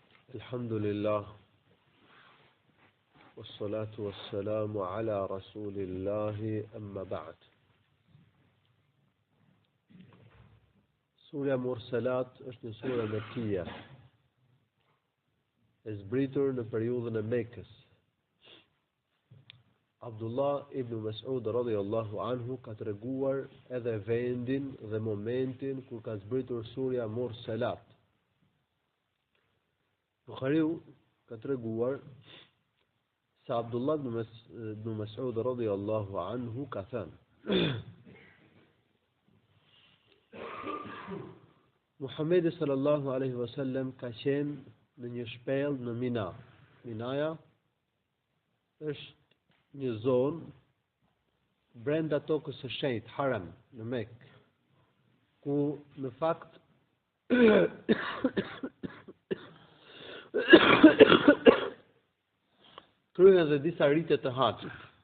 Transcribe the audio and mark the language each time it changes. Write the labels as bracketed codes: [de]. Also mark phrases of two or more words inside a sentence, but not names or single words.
[ar] الحمد لله والصلاة والسلام على رسول الله أما بعد. [sq] Surja Mursalat është një sura mekkia, e zbritur në periudhën e Mekës. Abdullah ibn Mas'ud [ar] رضي الله عنه [sq] ka treguar edhe vendin dhe momentin kur ka zbritur surja Mursalat. Buhariu ka treguar se Abdullah ibn Mas'ud [ar] رضي الله عنه [sq] ka thënë: Muhamedi [ar] صلى الله عليه وسلم [sq] ka qenë në një shpellë në Mina. Minaja është një zonë brenda tokës së shenjtë, Haram, në Mekë, ku në fakt kryen dhe disa rite të haxhit.